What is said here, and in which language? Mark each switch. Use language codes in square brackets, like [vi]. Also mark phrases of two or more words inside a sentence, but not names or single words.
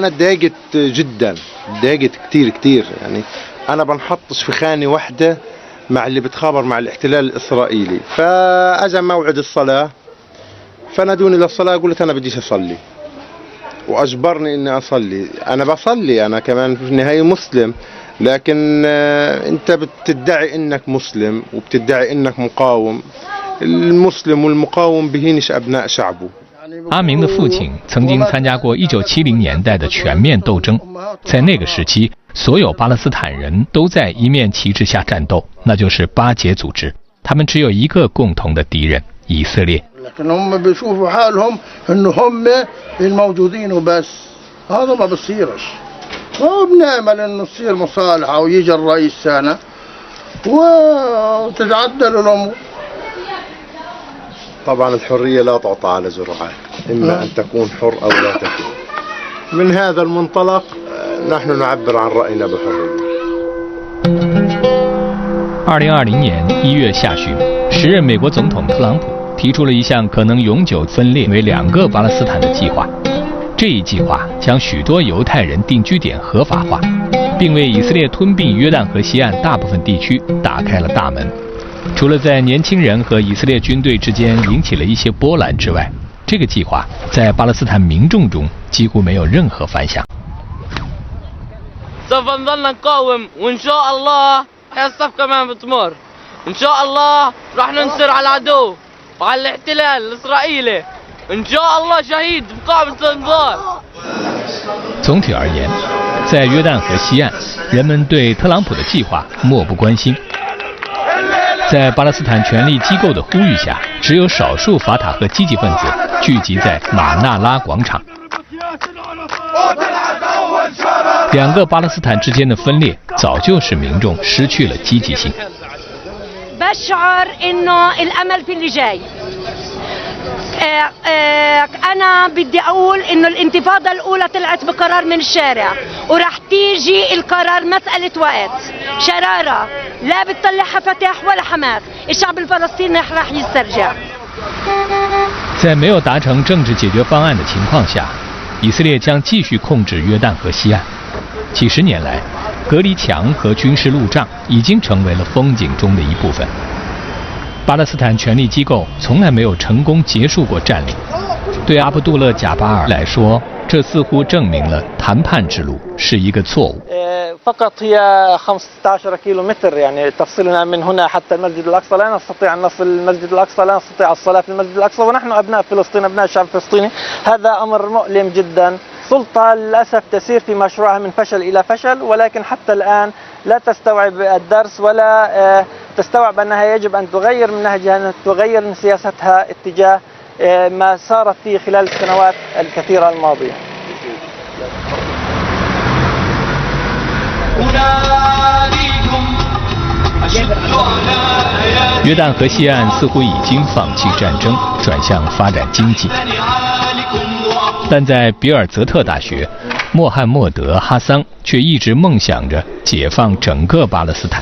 [ar] اتضايقت جدا اتضايقت كتير يعني انا بنحطش في خانة واحدة مع اللي بتخابر مع الاحتلال الاسرائيلي فاجى موعد الصلاة فنادوني للصلاة قلت انا بديش اصلي واجبرني اني اصلي انا بصلي انا كمان في النهاية مسلم لكن انت بتدعي انك مسلم وبتدعي انك مقاوم المسلم والمقاوم بهينش ابناء شعبه [zh] 阿明的父亲曾经参加过1970年代的全面斗争，在那个时期，所有巴勒斯坦人都在一面旗帜下战斗，那就是巴解组织。他们只有一个共同的敌人——以色列。 [ar] لكن هم بيشوفوا حالهم انه هم الموجودين وبس هذا ما بصيرش وبنعمل انه تصير مصالحه ويجي الرئيس سنه وتتعدل الامور. طبعا الحرية لا تعطى على جرعات إما أن تكون حر أو لا تكون من هذا المنطلق نحن نعبر عن رأينا بحرية [zh] 2020 年1月下旬，时任美国总统特朗普提出了一项可能永久分裂为2个巴勒斯坦的计划。这一计划将许多犹太人定居点合法化，并为以色列吞并约旦河西岸大部分地区打开了大门。除了在年轻人和以色列军队之间引起了一些波澜之外，这个计划在巴勒斯坦民众中几乎没有任何反响。 [ar] سوف نظل نقاوم وإن شاء الله هي الصفقة ما بتمر إن شاء الله راح ننتصر على العدو وعلى الاحتلال الإسرائيلي إن شاء الله شهيد بقاعدة الإنذار. [zh] 总体而言，在约旦河西岸，人们对特朗普的计划漠不关心。在巴勒斯坦权力机构的呼吁下，只有少数法塔赫积极分子聚集在马纳拉广场。两个巴勒斯坦之间的分裂，早就使民众失去了积极性。 [ar] بشعر إنه الأمل في اللي جاي. أنا بدي أقول إنه الانتفاضة الأولى طلعت بقرار من الشارع وراح تيجي القرار مسألة وقت. شرارة لا بتطلعها فتح ولا حماس. الشعب الفلسطيني راح يسترجع. [zh] 在没有达成政治解决方案的情况下，以色列将继续控制约旦河西岸。几十年来，隔离墙和军事路障已经成为了风景中的一部分。巴勒斯坦权力机构从来没有成功结束过占领。对阿卜杜勒·贾巴尔来说，这似乎证明了谈判之路是一个错误。 [ar] فقط هي 15 كيلومتر يعني تفصلنا من هنا حتى المسجد الأقصى. لا نستطيع أن نصل المسجد الأقصى، لا نستطيع الصلاة في المسجد الأقصى، ونحن أبناء فلسطين، أبناء الشعب الفلسطيني. هذا أمر مؤلم جدا. السلطة للأسف تسير في مشروعها من فشل إلى فشل، ولكن حتى الآن لا تستوعب الدرس ولا تستوعب أنها يجب أن تغير من نهجها، أن تغير من سياستها اتجاه ما سارت فيه خلال السنوات الكثيرة الماضية. [zh] 约旦河西岸似乎已经放弃战争，转向发展经济。但在比尔泽特大学，穆罕默德·哈桑却一直梦想着解放整个巴勒斯坦。